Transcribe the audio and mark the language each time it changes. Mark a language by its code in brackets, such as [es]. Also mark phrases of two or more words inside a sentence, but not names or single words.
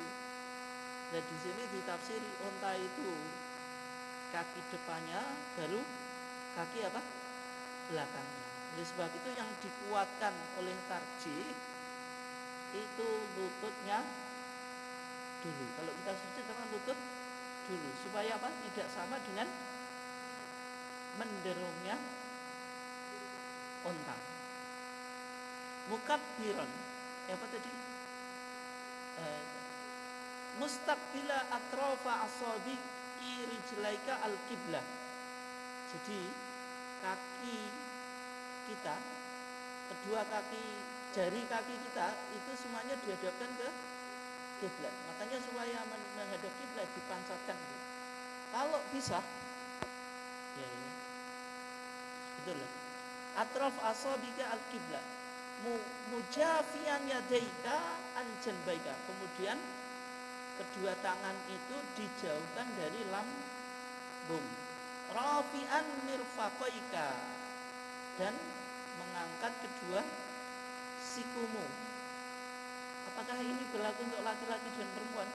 [id] Dan di sini ditafsiri unta itu kaki depannya baru kaki apa? Belakangnya. Oleh sebab itu yang dikuatkan oleh tarjih itu lututnya dulu. Kalau kita sujud dengan lutut dulu supaya apa? Tidak sama dengan menderungnya unta. Mukabbiran apa tadi? [ar] Mustaqbila atrafa asabi rijlaika al-qiblah. [id] Jadi kaki kita, kedua kaki, jari kaki kita itu semuanya dihadapkan ke kiblat. Makanya supaya menghadap kiblat dipanjatkan. Kalau bisa ya. Betul. [ar] Atraf asabika al-qiblah. Mujafian yadaika an janbaika. [id] Kemudian kedua tangan itu dijauhkan dari lambung. [ar] Rafi'an mirfaqaika, [id] dan mengangkat kedua sikumu. Apakah ini berlaku untuk laki-laki dan perempuan?